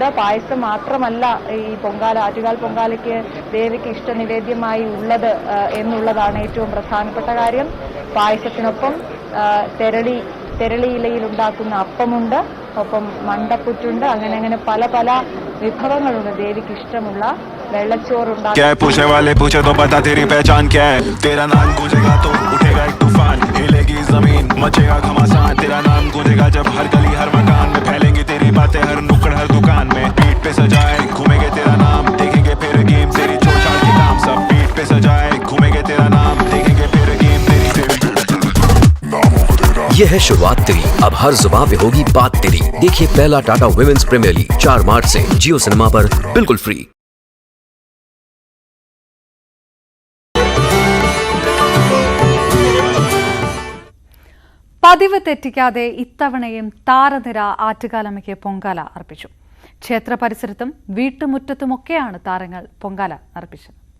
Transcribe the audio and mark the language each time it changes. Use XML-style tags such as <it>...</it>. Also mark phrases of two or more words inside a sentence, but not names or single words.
<ml>പായസം മാത്രമല്ല ഈ ആറ്റുകാൽ പൊങ്കാലയ്ക്ക് ദേവിക്ക് ഇഷ്ടനിവേദ്യമായി ഉള്ളത് എന്നുള്ളതാണ് ഏറ്റവും പ്രധാനപ്പെട്ട കാര്യം. പായസത്തിനൊപ്പം തെരളിയിലയിൽ ഉണ്ടാക്കുന്ന അപ്പമുണ്ട്, ഒപ്പം മണ്ടപ്പുറ്റുണ്ട്, അങ്ങനെ പല വിഭവങ്ങളുണ്ട് ദേവിക്ക് ഇഷ്ടമുള്ള. വെള്ളച്ചോറുണ്ടാകും.</ml> <hi>क्या पूछने वाले पूछे तो बता तेरी पहचान क्या है? तेरा नाम गूंजेगा तो उठेगा एक तूफान, हिलेगी जमीन मचेगा घमासान. तेरा नाम गूंजेगा जब हर गली हर मकान में फैलेंगी तेरी बातें हर नुक्कड़ हर दुकान में. पीठ पे सजाए घूमेंगे तेरा नाम, देखेंगे फिर गेम तेरी छोड़ छाड़ के काम. सब पीठ पे सजाए घूमेंगे तेरा नाम, देखेंगे फिर गेम तेरी. ये है शुरुआत तेरी, अब हर जुबान पे होगी बात तेरी. देखिए पहला टाटा वुमेन्स प्रीमियर लीग 4 मार्च से जियो सिनेमा पर बिल्कुल फ्री.</hi> <ml>പതിവ് തെറ്റിക്കാതെ ഇത്തവണയും താരനിര ആറ്റുകാലമ്മയ്ക്ക് പൊങ്കാല അർപ്പിച്ചു. ക്ഷേത്ര പരിസരത്തും വീട്ടുമുറ്റത്തുമൊക്കെയാണ് താരങ്ങൾ പൊങ്കാല അർപ്പിച്ചത്.</ml>